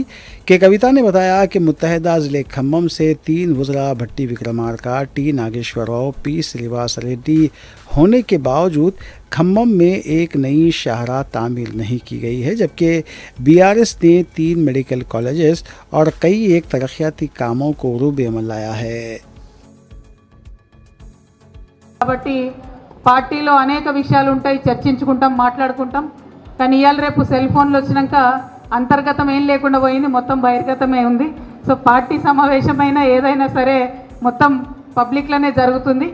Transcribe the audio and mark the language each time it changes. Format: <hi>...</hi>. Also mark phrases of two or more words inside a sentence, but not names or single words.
<ur>کہ کویتا نے بتایا کہ متحدہ ضلع کھمم سے 3 وزراء بھٹی وکرمارکا، ٹی ناگیشور راؤ، پی سریواس ریڈی ہونے کے باوجود کھمم میں ایک نئی شاہراہ تعمیر نہیں کی گئی ہے، جبکہ بی آر ایس نے 3</ur> <en>medical colleges</en> <ur>اور کئی ایک ترقیاتی کاموں کو عروج عمل لایا ہے۔</ur> <te>కాబట్టి పార్టీలో అనేక విషయాలు ఉంటాయి, చర్చించుకుంటాం, మాట్లాడుకుంటాం. కానీ ఇవాళ రేపు</te> <en>cell phones</en> <te>వచ్చినాక అంతర్గతం ఏం లేకుండా పోయింది, మొత్తం బహిర్గతమే ఉంది. సో పార్టీ సమావేశమైనా ఏదైనా సరే మొత్తం పబ్లిక్లోనే జరుగుతుంది.</te>